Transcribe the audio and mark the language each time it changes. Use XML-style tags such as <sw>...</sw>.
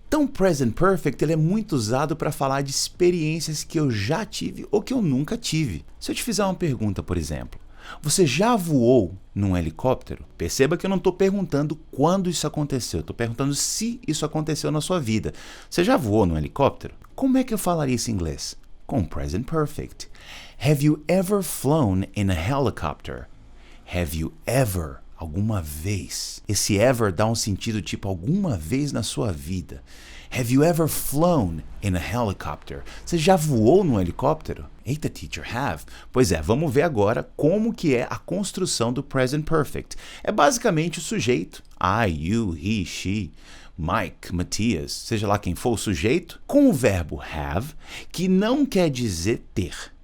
<pt>Então, o Present Perfect ele é muito usado para falar de experiências que eu já tive ou que eu nunca tive. Se eu te fizer uma pergunta, por exemplo, você já voou num helicóptero? Perceba que eu não estou perguntando quando isso aconteceu, eu estou perguntando se isso aconteceu na sua vida. Você já voou num helicóptero? Como é que eu falaria isso em inglês? Com Present Perfect.</pt> <en>Have you ever flown in a helicopter? Have you ever?</en> <pt>Alguma vez. Esse ever dá um sentido tipo alguma vez na sua vida.</pt> <en>Have you ever flown in a helicopter?</en> <pt>Você já voou num helicóptero? Eita, teacher, have. Pois é, vamos ver agora como que é a construção do Present Perfect. É basicamente o sujeito,</pt> <en>I, you, he, she,</en> <pt>Mike, Matias, seja lá quem for o sujeito, com o verbo have, que não quer dizer ter.</pt>